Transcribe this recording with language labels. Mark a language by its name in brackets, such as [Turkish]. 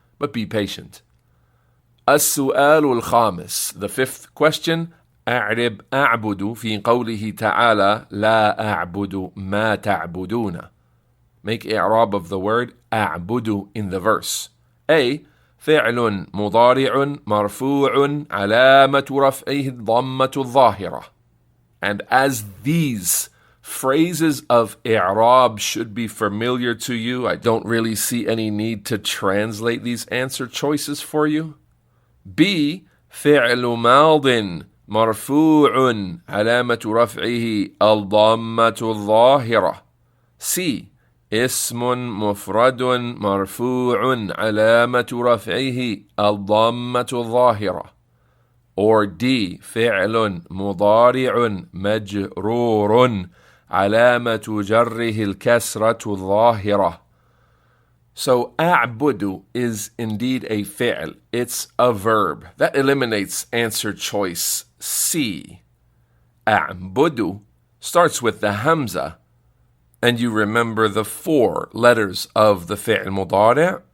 [English] But be patient. [Arabic] السؤال الخامس, [English] the fifth question, [Arabic] أعرب أعبد في قوله تعالى لا أعبد ما تعبدون. [English] Make i'rab of the word أعبد in the verse. A. [Arabic] فعل مضارع مرفوع علامة رفعه الضمة الظاهرة. [English] And as these phrases of i'rab should be familiar to you, I don't really see any need to translate these answer choices for you. B. [Arabic] فعل ماض مرفوع علامة رفعه الضمة الظاهرة. [English] C. [Arabic] اسم مفرد مرفوع علامة رفعه الضمة الظاهرة. [English] Or D. [Arabic] فعل مضارع مجرور علامة جره الكسرة الظاهرة. [English] So أعبد is indeed a fi'l. It's a verb. That eliminates answer choice C. أعبد starts with the hamza, and you remember the 4 letters of the fi'l mudari'.